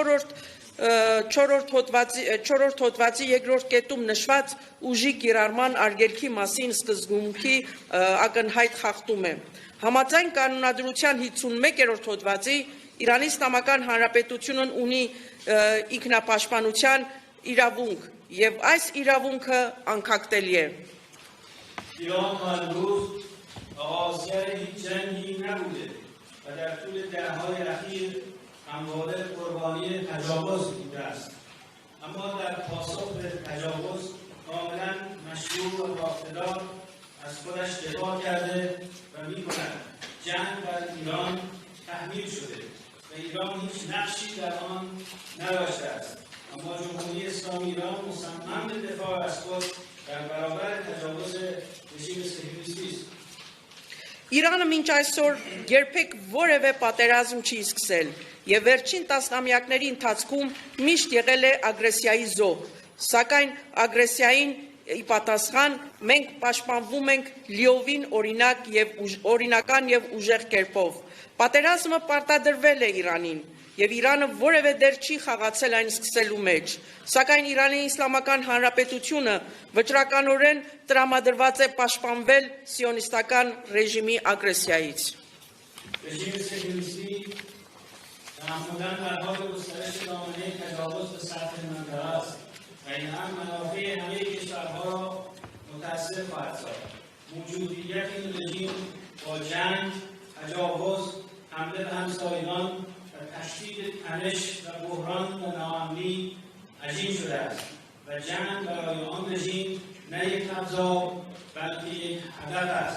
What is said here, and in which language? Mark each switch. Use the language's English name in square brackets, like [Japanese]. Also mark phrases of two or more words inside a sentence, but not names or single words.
[Armenian] 4-րդ հոդվածի 2-րդ կետում նշված ուժի կիրառման արգելքի մասին սկզբունքի ակնհայտ խախտում է։ Համաձայն կանոնադրության 51-րդ հոդվածի Իրանի Իսլամական Հանրապետությունն ունի ինքնապաշտպանության իրավունք եւ այս իրավունքը անկախտելի է։ [Persian] ایران تا امروز آغازگر هیچ جنگی نبوده و در طول دهه‌های اخیر همواره قربانی تجاوز بوده است. اما در پاسخ به تجاوز کاملا مشروع و بااقتدار از خودش دفاع کرده و می‌کند. جنگ بر ایران تحمیل شده و ایران هیچ نقشی در آن نداشته است. اما جمهوری اسلامی ایران مصمم به دفاع از خود در برابر تجاوز رژیم صهیونیستی است. [Armenian] Իրանը մինչ այսօր երբեք որևէ պատերազմ չի սկսել եւ վերջին տասնամյակների ընթացքում միշտ եղել է ագրեսիայի զոհ, սակայն ագրեսիային ի պատասխան մենք պաշտպանվում ենք լիովին օրինական եւ ուժեղ կերպով։ Պատերազմը պարտադրվել է Իրանին եւ Իրանը որևէ դեր չի խաղացել այն սկսելու մեջ, սակայն Իրանի Իսլամական Հանրապետությունը վճռականորեն տրամադրված է պաշտպանվել սիոնիստական ռեժիմի ագրեսիայից։ [Persian] رژیم صهیونیستی تعمداً در حال گسترش دامنه تجاوز به سطح منطقه است و این هم منافع همه کشورها را متأثر خواهد ساخت. موجودیت این رژیم با جنگ، تجاوز، حمله به همسایگان و تشدید تنش و بحران و ناامنی عجین شده است و جنگ برای آن رژیم نه یک ابزار بلکه یک هدف است.